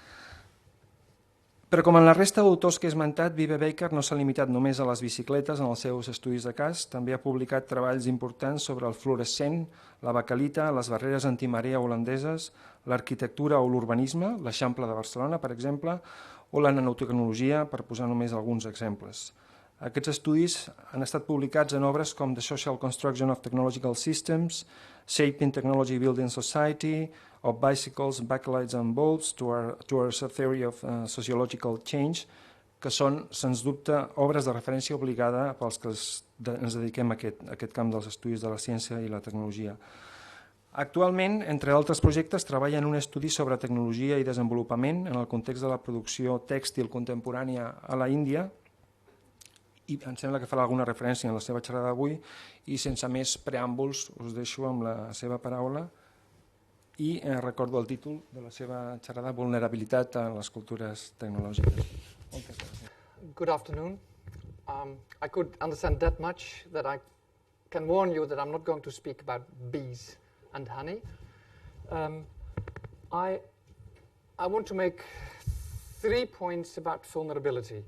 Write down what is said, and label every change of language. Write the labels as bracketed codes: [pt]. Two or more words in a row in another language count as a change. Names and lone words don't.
[ca] Però com en la resta d'autors que he esmentat, Wiebe Bijker no s'ha limitat només a les bicicletes en els seus estudis de cas, també ha publicat treballs importants sobre el fluorescent, la baquelita, les barreres antimarea holandeses, l'arquitectura o l'urbanisme, l'Eixample de Barcelona, per exemple, o la nanotecnologia, per posar només alguns exemples. Aquests estudis han estat publicats en obres com The Social Construction of Technological Systems, Shaping Technology Building Society, of Bicycles, Backlights and Bolts, Towards a Theory of Sociological Change, que són, sens dubte, obres de referència obligada pels que ens dediquem a aquest camp dels estudis de la ciència i la tecnologia. Actualment, entre altres projectes, treballa en un estudi sobre tecnologia i desenvolupament en el context de la producció tèxtil contemporània a la Índia, i em sembla que farà alguna referència en la seva xerrada d'avui, i sense més preàmbuls us deixo amb la seva paraula i recordo el títol de la seva xerrada, Vulnerabilitat en les cultures tecnològiques. Moltes gràcies. [en] Good afternoon. I could understand that much that I can warn you that I'm not going to speak about bees and honey. I want to make 3 points about vulnerability.